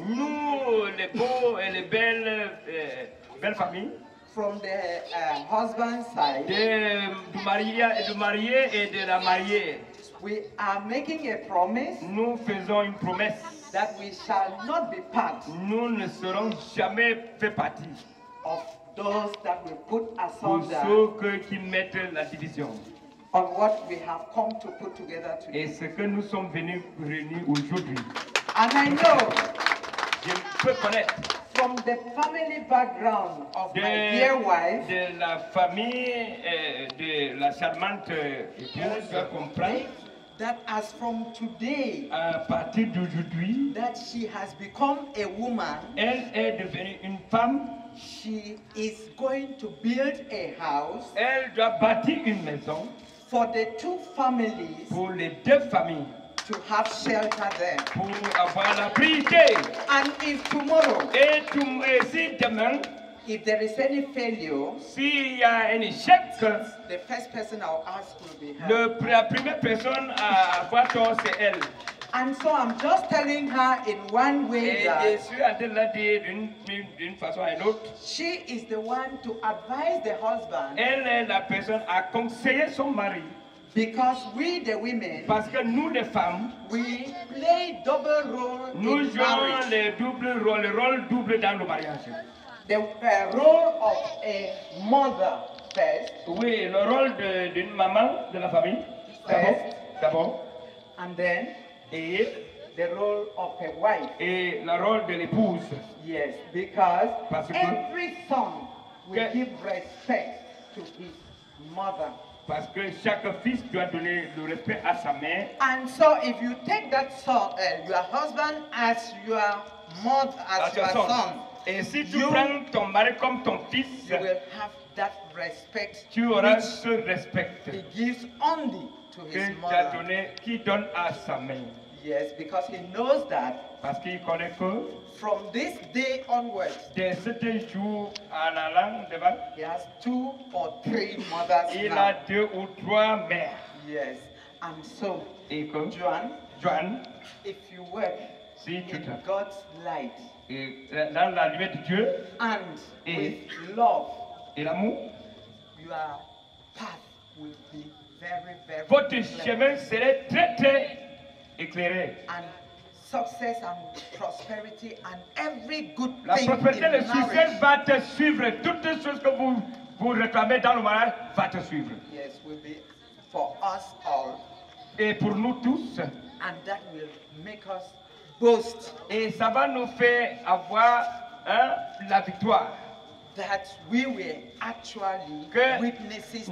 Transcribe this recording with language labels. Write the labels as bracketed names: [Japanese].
[French] Nous les beaux et les belles familles. [English] From the husband's side. [French] Du marié et de la mariée. [English] We are making a promise. [French] Nous faisons une promesse. [English] That we shall not be part. [French] Nous ne serons jamais fait partie. [English] Of those that will put asunder. [French] Pour ceux qui mettent la division. [English] On what we have come to put together today. [French] Et ce que nous sommes venus réunir aujourd'hui. [English] And I know. [French] Je peux connaître. [English] From the family background of my dear wife. [French] De la famille de la charmante épouse, je comprends. [English] That as from today, [French] à partir d'aujourd'hui, [English] that she has become a woman. [French] Elle est devenue une femme. [English] She is going to build a house. [French] Elle doit bâtir une maison. [English] For the two families. [French] Pour les deux familles. [English] To have shelter there. [French] Pour avoir l'abrité. [English] And if tomorrow. [French] Et si demain. [English] If there is any failure. [French] S'il y a un échec. [English] The first person I'll ask will be her. [French] La première personne à avoir tort, c'est elle. [English] And so I'm just telling her in one way that [French] je suis en train de la dire d'une façon à une autre. [English] She is the one to advise the husband. [French] Elle est la personne à conseiller son mari. [English] Because we the women, [French] parce que nous les femmes, [English] we play double role [French] nous [English] in [French] jouons [English] marriage. [French] le rôle double dans le mariage. [English] The role of a mother first. [French] Oui, le rôle d'une maman de la famille. D'abord. [English] And then [French] et [English] the role of a wife. [French] Et le rôle de l'épouse. [English] Yes, because [French] parce que [English] every son will give respect to his mother. [French] Parce que chaque fils doit donner le respect à sa mère. [English] And so if you take that son, your husband as your mother, as your son. [French] Et si tu prends ton mari comme ton fils, [English] you will have that respect. [French] Tu auras ce respect. [English] He gives only to his mother. [French] Qui donne à sa mère. [English] Yes, because he knows that. [French] Parce qu'il connaît que. [English] From this day onwards. [French] De ce jour en allant devant. [English] He has 2 or 3 mothers. [French] Il a 2 ou 3 mères. [English] Yes, and so. [French] Et que. [English] Joan. If you work. [French] Si tu [English] in God's light. [French] Et dans la lumière de Dieu. [English] And with love. [French] Et l'amour. [English] Your path will be very, very. [French] Votre chemin serait très éclairé. [English] And success and prosperity and every good [French] la [English] thing [French] prospérité et le [English] in [French] succès va te suivre. Toutes les choses que vous réclamez dans le mariage va te suivre. [English] Yes, will be for us all. [French] Et pour nous tous. [English] And that will make us boast. [French] Et ça va nous faire avoir la victoire. [English] That we were actually witnesses to